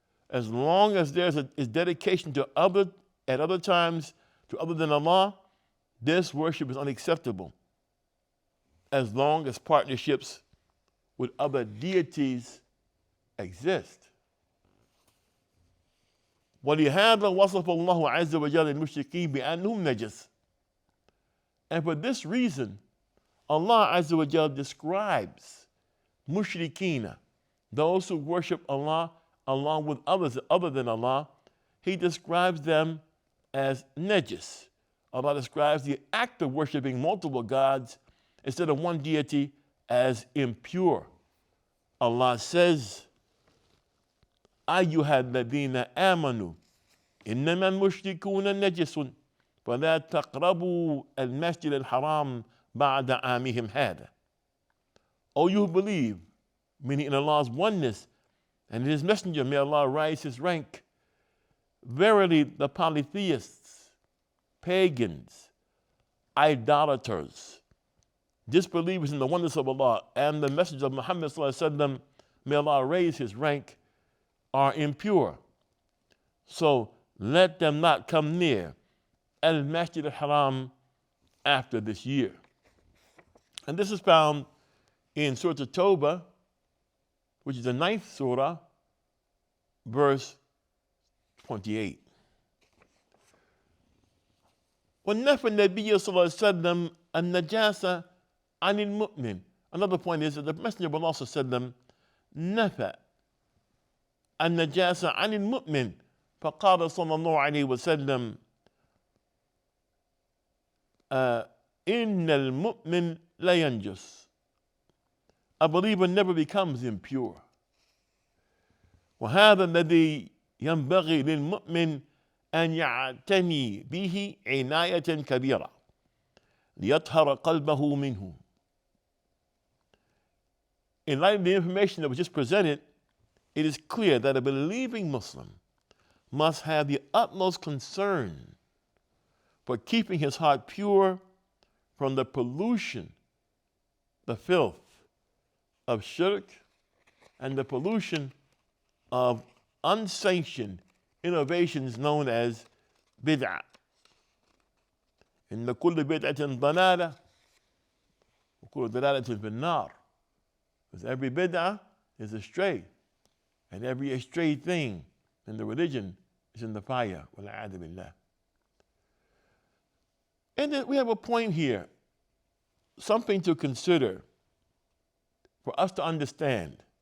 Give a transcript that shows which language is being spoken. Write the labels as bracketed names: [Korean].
[English] As long as there's is dedication to at other times to other than Allah, this worship is unacceptable, as long as partnerships with other deities exist. [Arabic] ولهذا وصف الله عز وجل المشركين بأنهم نجس. [English] And for this reason, Allah Azza wa Jal describes mushrikeen, those who worship Allah along with others other than Allah, He describes them as najis. Allah describes the act of worshiping multiple gods instead of one deity as impure. Allah says, [Arabic] أيها الذين آمنوا إنما المشركون نجس فلا تقربوا المسجد الحرام بعد عامهم هذا. [English] O you who believe, meaning in Allah's oneness and in His messenger, may Allah rise his rank. Verily the polytheists, pagans, idolaters, disbelievers in the oneness of Allah and the message of Muhammad sallallahu alaihi wasallam, may Allah raise his rank, are impure. So let them not come near al-Masjid al-Haram after this year. And this is found in Surah At-Tawbah, which is the 9th surah, verse 28. [Arabic] وَالنَّفَى النَّبِيَّ صلى الله عليه وسلم النجاسة عن المؤمن. [English] Another point is that the Messenger of Allah [Arabic] صلى الله عليه وسلم نفى النجاسة عن المؤمن فقال صلى الله عليه وسلم إن المؤمن لا ينجس. [English] A believer never becomes impure. [Arabic] وهذا الذي ينبغي للمؤمن أن يعتني به عناية كبيرة ليطهر قلبه منه. [English] In light of the information that was just presented, it is clear that a believing Muslim must have the utmost concern for keeping his heart pure from the pollution, the filth of shirk, and the pollution of unsanctioned innovations known as bid'ah. [Arabic] إن كل بدعة ضلالة وكل ضلالة في النار. [English] Because every bid'ah is astray, and every astray thing in the religion is in the fire. [Arabic] وَالْعَيَاذُ بِاللَّهِ. [English] And then we have a point here, something to consider for us to understand.